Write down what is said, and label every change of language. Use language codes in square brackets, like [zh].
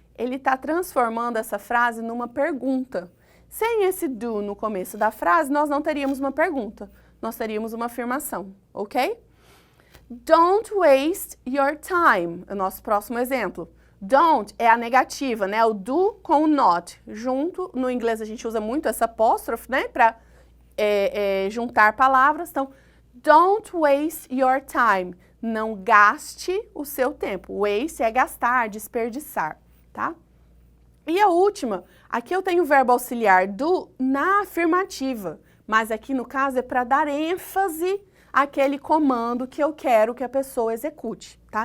[pt] Ele está transformando essa frase numa pergunta. Sem esse do no começo da frase, nós não teríamos uma pergunta, nós teríamos uma afirmação, ok? [en] Don't waste your time, [pt] é o nosso próximo exemplo. Don't é a negativa, né? O do com o not. Junto, no inglês a gente usa muito essa apóstrofe, né? Para juntar palavras. [en] Então, don't waste your time. [pt] Não gaste o seu tempo. Waste é gastar, desperdiçar, tá? E a última, aqui eu tenho o verbo auxiliar do na afirmativa, mas aqui no caso é para dar ênfase àquele comando que eu quero que a pessoa execute, tá?